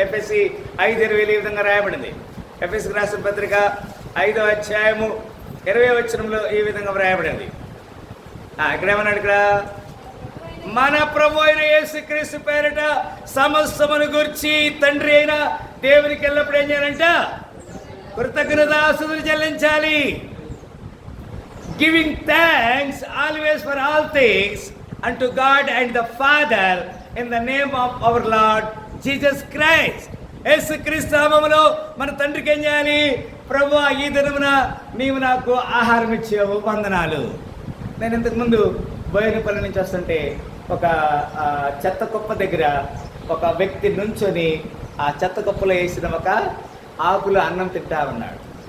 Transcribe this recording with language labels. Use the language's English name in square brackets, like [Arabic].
[Telugu] FSC 5:20 ఈ విధంగా రాయబడింది. ఎఫ్ఎస్సికి రాసిన పత్రిక 5వ అధ్యాయము 20వ వచనంలో ఈ విధంగా వ్రాయబడింది. ఇక్కడ ఏమన్నాడు? ఇక్కడ మన ప్రభు అయిన యేసుక్రీస్తు పేరిట సమస్తమును గురించి తండ్రి అయిన దేవునికి ఎల్లప్పుడు ఏం చేయాలంట? కృతజ్ఞతాస్తుతులు చెల్లించాలి. [English] Giving thanks always for all things unto God and the Father in the name of our Lord Jesus Christ. [Telugu] యేసుక్రీస్తు నామములో మన తండ్రికి ఏం చేయాలి? ప్రభువా, ఈ దినమున నీవు నాకు ఆహారం ఇచ్చావు, వందనాలు. నేను ఇంతకుముందు బోయినపల్లి నుంచి వస్తుంటే ఒక చెత్త కుప్ప దగ్గర ఒక వ్యక్తి నుంచొని ఆ చెత్త కుప్పలో వేసిన ఒక ఆకులు అన్నం తింటా ఉన్నాడు.